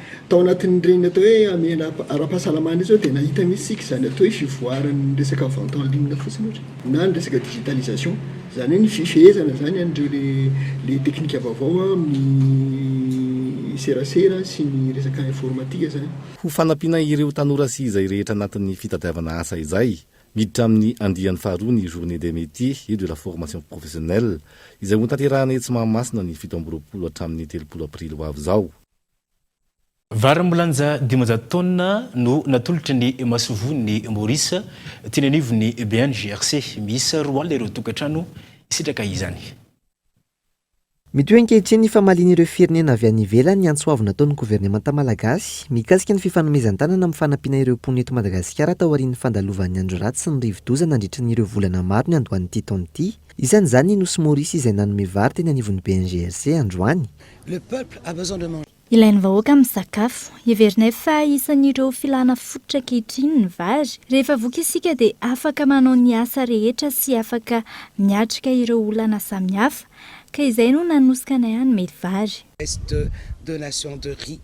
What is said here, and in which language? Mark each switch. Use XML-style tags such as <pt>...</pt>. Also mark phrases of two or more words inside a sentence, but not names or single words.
<mg>Tao anatin'ireny atao hoe amena ara-pahasalamana izao dia nahita mihitsy sika izany atao hoe fivoaran'ny resaka</mg> <fr>vente en ligne</fr> <mg>fotsiny ohatra na ny resaka digitalisation zany hoe ny fifehezana zany an'ireo le teknika vaovao amin'ny serasera sy ny resaka informatika zany. Ho fanampiana ireo tanora sy izay rehetra anatin'ny fitadiavana asa izay miditra amin'ny andian'ny faharoa ny</mg> <fr>journée des métiers et de la formation professionnelle</fr> <mg>izay ho tanterahana etsy Mahamasina ny 17 hatramin'ny 30 aprily ho avy izao. Vary milanja 500 taona no natolotry ny masovony Maurice teny anivon'ny BNGRC miisa 4 alina ireo tokantrano isitraka izany. Mety hoe ankehitriny ny famaliana ireo firenena avy any ivelany ny antsoavina ataon'ny gouvernemanta malagasy mikasika ny fifanomezan-tanana amin'ny fanampiana ireo mponina eto Madagasikara tao aorian'ny fandalovan'ny andro ratsy sy ny rivo-dozana nandritra ny ireo volana maro ny andohan'ity taona ity. Isan'izany Nosy Maurice izay nanome vary teny anivon'ny BNGRC androany.</mg> <fr>Le peuple a besoin de manger.</fr> <mg>Ilain'ny vahoaka misakafo, heverinay fa isan'ireo filana fototra ankehitriny ny vary. Rehefa voky isika dia afaka manao ny asa rehetra sy afaka miatrika ireo olana samihafa. Ka izay no nanosika anay hanome vary.</mg> <fr>Donation de riz.</fr>